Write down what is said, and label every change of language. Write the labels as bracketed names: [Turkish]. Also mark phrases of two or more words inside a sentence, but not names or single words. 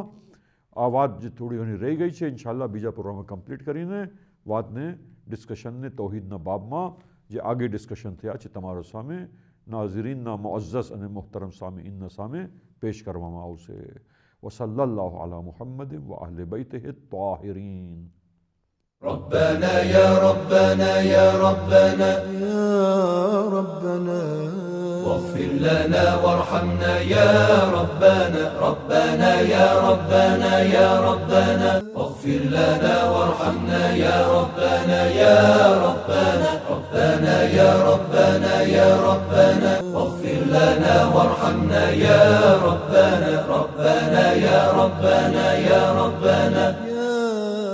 [Gujarati] આ વાત જે થોડી ઘણી રહી ગઈ છે, ઇન્શાઅલ્લાહ બીજા પ્રોગ્રામમાં કમ્પ્લીટ કરીને વાતને, ડિસ્કશનને તૌહીદના બાબમાં જે આગે ડિસ્કશન થયા છે તમારા સામે નાઝરીનના મુઅઝ્ઝઝ અને મુહતરમ સામીઈનના સામે પેશ કરવામાં આવશે. [Arabic] وصلى الله على محمد وأهل بيته الطاهرين. ربنا يا ربنا يا ربنا يا ربنا واغفر لنا وارحمنا يا ربنا ربنا يا ربنا يا ربنا واغفر لنا وارحمنا يا ربنا يا ربنا ربنا يا ربنا يا ربنا واغفر لنا وارحمنا يا ربنا ربنا يا ربنا يا ربنا